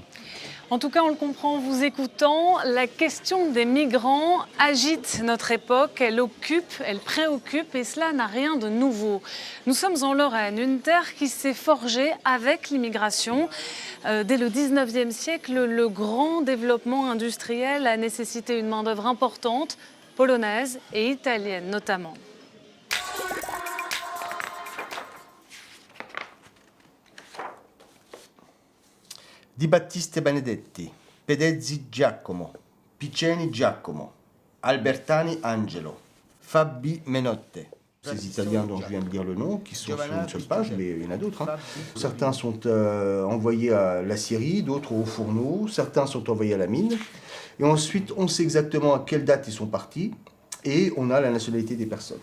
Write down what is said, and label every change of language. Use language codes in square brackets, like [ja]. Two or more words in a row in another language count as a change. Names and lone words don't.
[fr] En tout cas, on le comprend en vous écoutant, la question des migrants agite notre époque, elle occupe, elle préoccupe et cela n'a rien de nouveau. Nous sommes en Lorraine, une terre qui s'est forgée avec l'immigration. Dès le 19e siècle, le grand développement industriel a nécessité une main-d'œuvre importante, polonaise et italienne notamment. Di Battista Benedetti, Pedezzi Giacomo, Piceni Giacomo, Albertani Angelo, Fabi Menotte. Ces Italiens dont je viens de dire le nom, qui sont sur une seule page, mais il y en a d'autres. Hein. Certains sont envoyés à la Syrie, d'autres au fourneau, certains sont envoyés à la mine. Et ensuite, on sait exactement à quelle date ils sont partis et on a la nationalité des personnes.